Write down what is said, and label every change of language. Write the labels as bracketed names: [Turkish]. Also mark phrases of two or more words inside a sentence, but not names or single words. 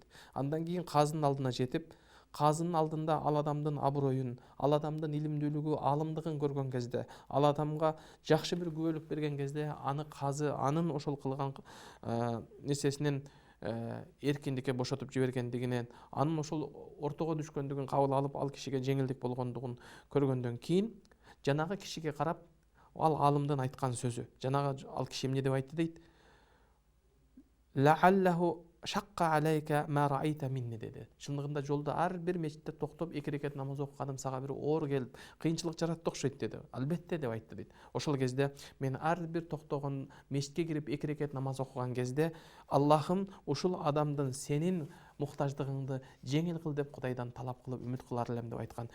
[Kyrgyz] Андан кийин казынын алдына жетип, казынын алдында ал адамдын аброюн, ал адамдын илимдүүлүгү, аалымдыгын көргөн кезде, ал адамга жакшы бир күбөлүк берген кезде, аны казы анын ошол кылган нерсесинен эркиндикке бошотуп жибергендигинен, анын ошол ортого түшкөндүгүн кабыл алып, ал кишиге жеңилдик болгондугун көргөндөн кийин, жанагы кишиге карап, ал аалымдын айткан сөзү, жанагы ал киши эмне деп айтты дейт? [Arabic] لعله شق عليك ما رأيت مني деди. [Kyrgyz] Чындыгында жолдо ар бир мечитте токтоп 2 рекет намаз окуганым сага бир оор келип, кыйынчылык жаратты окшойт деди. Албетте деп айтты дейт. Ошол кезде мен ар бир токтогон мечитке кирип 2 рекет намаз окуган кезде Аллахым ушул адамдын сенин муктаждыгыңды жеңил кыл деп Кудайдан талап кылып үмүт кылар элем деп айткан.